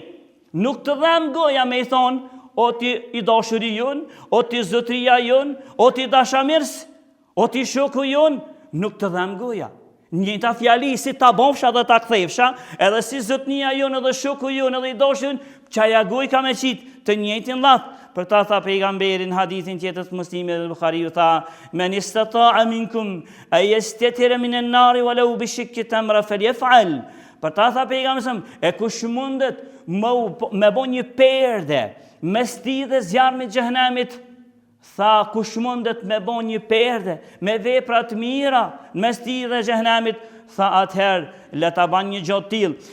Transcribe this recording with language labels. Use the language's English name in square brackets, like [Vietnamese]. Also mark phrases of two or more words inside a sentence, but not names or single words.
[Albanian] Nuk të dhem goja me i thonë, o ti i dashuri jonë, o ti zotria jonë, o ti dashamirës, o ti shoku jonë, nuk të dhem goja. Njëta fjali si ta bofsha dhe ta kthefsha, edhe si zotnia jonë edhe shoku jonë edhe i dashuri, qaja goj ka me qitë të njëjtin lath. Për ta tha pejgamberin hadithin tjetër të Muslimit dhe Buhariu tha, [Arabic] من استطاع منكم أن يستتر من النار ولو بشق تمرة فليفعل. [Albanian] Për ta tha pejgamberi, e kush mundet me bo një perde mes tij dhe zjarmit të xhenemit, tha kush mundet me bo një perde me vepra të mira mes tij dhe xhenemit, tha atëherë le ta ban një gjë të tillë.